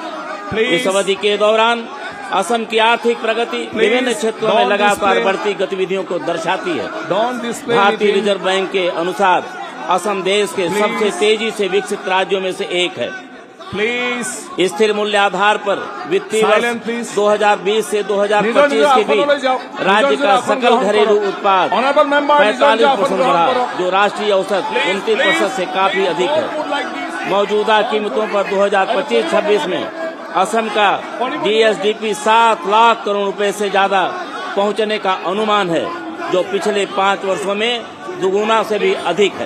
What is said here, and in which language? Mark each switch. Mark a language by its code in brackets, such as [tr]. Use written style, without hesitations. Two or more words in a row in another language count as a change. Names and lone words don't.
[hi] इस अवधि के दौरान असम की आर्थिक प्रगति विभिन्न क्षेत्रों में लगातार बढ़ती गतिविधियों को दर्शाती है। भारतीय रिजर्व बैंक के अनुसार असम देश के सबसे तेजी से विकसित राज्यों में से एक है। प्लीज स्थिर मूल्य आधार पर वित्तीय Silent, वर्ष please. 2020 से 2025 के [as] আসন লৈ [hi] बीच [as] যাওক। [hi] राज्य [as] নিজৰ [hi] का [as] আসন [hi] सकल [as] গ্ৰহণ [hi] घरेलू [as] কৰক। [hi] उत्पाद [en] Honorable member, [as] নিজৰ 45% আসন গ্ৰহণ [hi] बढ़ा, [as] কৰক। [hi] जो राष्ट्रीय औसत 29% से काफी अधिक है। मौजूदा कीमतों पर 2025-26 में असम का जीएसडीपी 7 लाख करोड़ रुपए से ज्यादा पहुंचने का अनुमान है, जो पिछले 5 वर्षों में दुगुना से भी अधिक है।